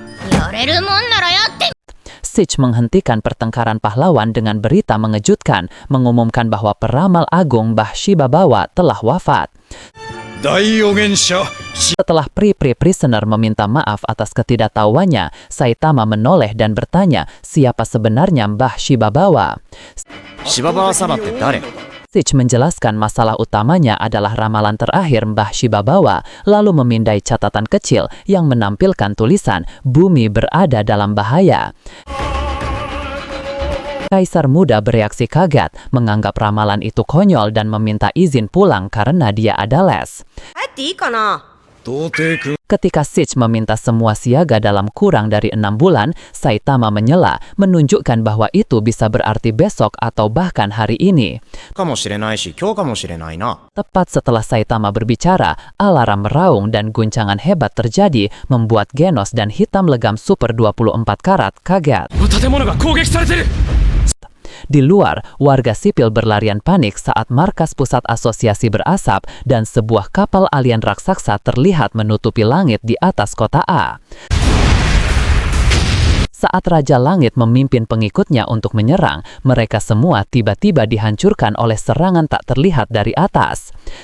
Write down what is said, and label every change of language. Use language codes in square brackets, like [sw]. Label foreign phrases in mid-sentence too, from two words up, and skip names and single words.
[id] Sitch menghentikan pertengkaran pahlawan dengan berita mengejutkan, mengumumkan bahwa peramal agung Mbah Shibabawa telah wafat. Setelah prisoner meminta maaf atas ketidaktahuannya, Saitama menoleh dan bertanya siapa sebenarnya Mbah Shibabawa. [ja] 芝川様って誰？ [id] Sitch menjelaskan masalah utamanya adalah ramalan terakhir Mbah Shibabawa, lalu memindai catatan kecil yang menampilkan tulisan "Bumi berada dalam bahaya". Kaisar muda bereaksi kaget, menganggap ramalan itu konyol dan meminta izin pulang karena dia ada les. [ja] 帰っていいかな。 [id] Ketika Sitch meminta semua siaga dalam kurang dari 6 bulan, Saitama menyela, menunjukkan bahwa itu bisa berarti besok atau bahkan hari ini. [ja] かもしれないし、今日かもしれないな。 [id] Tepat setelah Saitama berbicara, alarm meraung dan guncangan hebat terjadi, membuat Genos dan Hitam Legam Super 24 karat kaget. [ja] 建物が攻撃されてる。 [id] Di luar, warga sipil berlarian panik saat markas pusat asosiasi berasap dan sebuah kapal alien raksasa terlihat menutupi langit di atas kota A. Saat Raja Langit memimpin pengikutnya untuk menyerang, mereka semua tiba-tiba dihancurkan oleh serangan tak terlihat dari atas.